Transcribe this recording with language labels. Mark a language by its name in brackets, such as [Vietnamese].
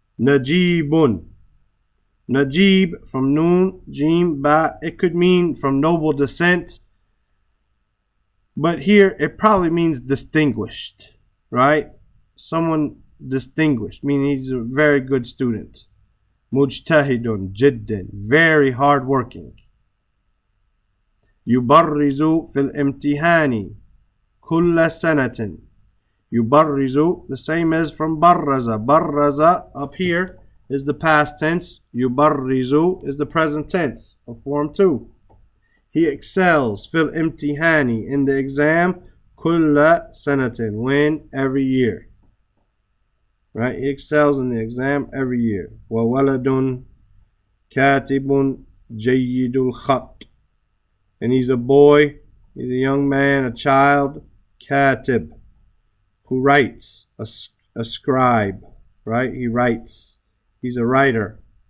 [Arabic] نَجِيبٌ Najib [English] from [Arabic] noon, jim, ba. [English] It could mean from noble descent. But here it probably means distinguished. Right? Someone distinguished. Meaning he's a very good student. [Arabic] Mujtahidun jiddan [English] Very hard working. [Arabic] يبرز في الامتحان كل سنة يبرز [English] The same as from barraza. Barraza up here is the past tense. [Arabic] يبرز [English] is the present tense of form 2. He excels [Arabic] fil imtihani [English] in the exam [Arabic] كل سنة [English] When? Every year. Right? He excels in the exam every year. [Arabic] وولد كاتب جيد الخط [English] And he's a boy, he's a young man, a child, katib, who writes, a scribe, right? He writes. He's a writer.